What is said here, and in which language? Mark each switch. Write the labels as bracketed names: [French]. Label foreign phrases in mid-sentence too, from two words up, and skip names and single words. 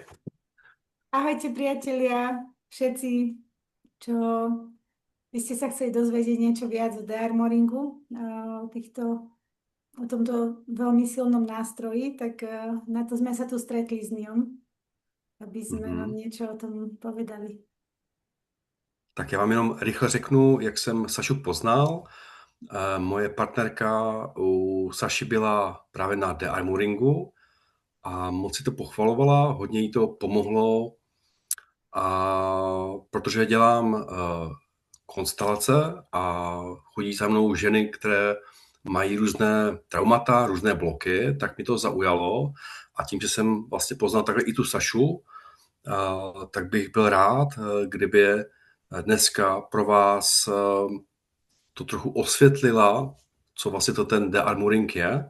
[Slovak] Ahojte priatelia, všetci, čo by ste sa chceli dozvedieť niečo viac o dearmoringu, o tomto veľmi silnom nástroji, tak na to sme sa tu stretli s ňom, aby sme vám Mhm. niečo o tom povedali. [Czech] Tak já vám jenom rychle řeknu, jak jsem Sašu poznal. Moje partnerka u Saši byla právě na dearmoringu a moc si to pochvalovala, hodně jí to pomohlo, a protože dělám konstelace a chodí za mnou ženy, které mají různé traumata, různé bloky, tak mi to zaujalo a tím, že jsem vlastně poznal takhle i tu Sašu, tak bych byl rád, kdyby dneska pro vás to trochu osvětlila, co vlastně to ten dearmoring je.